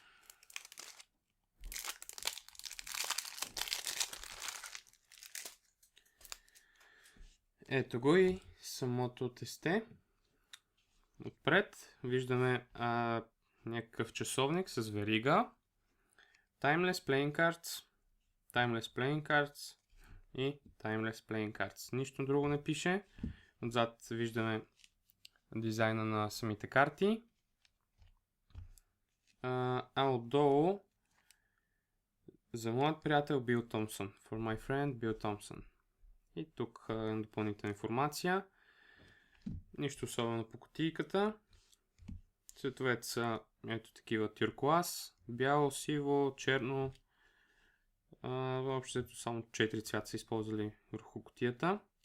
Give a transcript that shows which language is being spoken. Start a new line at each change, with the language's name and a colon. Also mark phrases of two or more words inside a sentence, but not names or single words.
Bulgarian: Ето го и самото тесте. Отпред виждаме някакъв часовник с верига. Timeless Playing Cards, Timeless Playing Cards и Timeless Playing Cards. Нищо друго не пише. Отзад виждаме дизайна на самите карти. Отдолу за моят приятел Бил Томпсън.
English: For my friend Bill Thompson.
Bulgarian: И тук допълнителна информация. Нищо особено по кутийката. Цветовете са ето такива: тюркоаз, бяло, сиво, черно. Въобще само 4 цвята са използвали върху кутията.